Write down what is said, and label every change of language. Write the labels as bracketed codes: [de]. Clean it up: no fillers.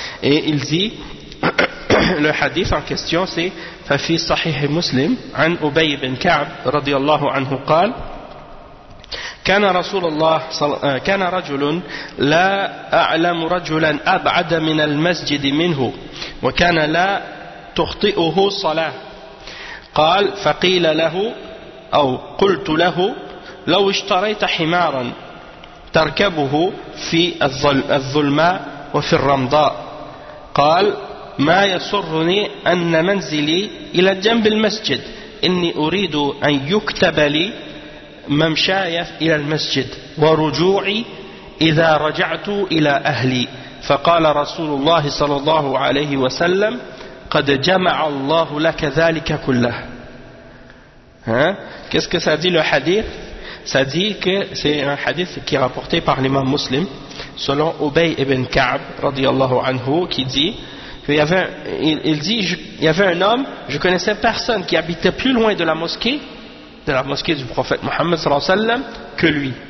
[fr] Et il dit, le hadith en question, c'est [ar] « Fafi sahih muslim, an Ubay ibn Ka'b, radiyallahu anhu, qal » كان رسول الله كان رجل لا أعلم رجلا أبعد من المسجد منه وكان لا تخطئه صلاة. قال فقيل له أو قلت له لو اشتريت حمارا تركبه في الظلماء وفي الرمضاء. قال ما يسرني أن منزلي إلى جنب المسجد، إني أريد أن يكتب لي ممشاي إلى المسجد ورجوعي إذا رجعت إلى أهلي. فقال رسول الله صلى الله عليه وسلم قد جمع الله لك ذلك كله. [fr] Qu'est-ce que ça dit le hadith? Ça dit que c'est un hadith qui est rapporté par l'imam muslim selon Ubay ibn Ka'b radiallahu anhu, qui dit il dit il y avait un homme, je connaissais personne qui habitait plus loin de la mosquée du prophète Mohammed sallallahu alayhi wa sallam que lui.